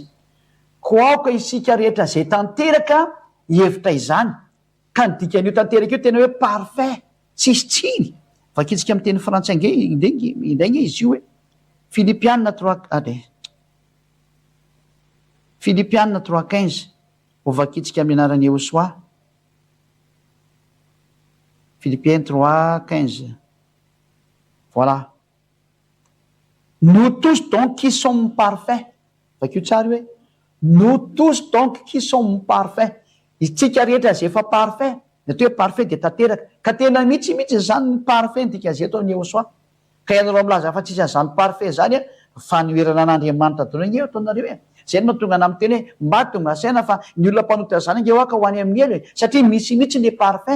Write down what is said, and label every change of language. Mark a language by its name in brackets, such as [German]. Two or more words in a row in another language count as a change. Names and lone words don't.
[Malagasy] Ko aoka isika rehetra zay tanteraka hevitra izany, ka ny dikan'io tanteraka io tena hoe parfait, tsisy tsiny. Vakitsika amin'ny teny frantsay indray izy io hoe Filipianina 3:15 ho vakitsika amin'ny anarany Eosoa. [French] Philippiens 3:15. Voilà. Nous tous donc qui sommes parfaits. [Malagasy] Vakio tsara hoe [French] nous tous donc qui sommes parfaits. [Malagasy] Isika rehetra zay efa parfait. Natao hoe parfait dia tanteraka. Ka tena mihitsy zany ny parfait ny dika zay atao ny Eosoa. Ka ianareo milaza fa tsisy an'izany parfait zany fanomerana an'Andriamanitra daholo eo ataonareo e. Zay no tonga na miteny hoe mba tonga saina fa ny olona mpanota zany nge hoaka ho any amin'ny elo satria misy mihitsy ny parfait.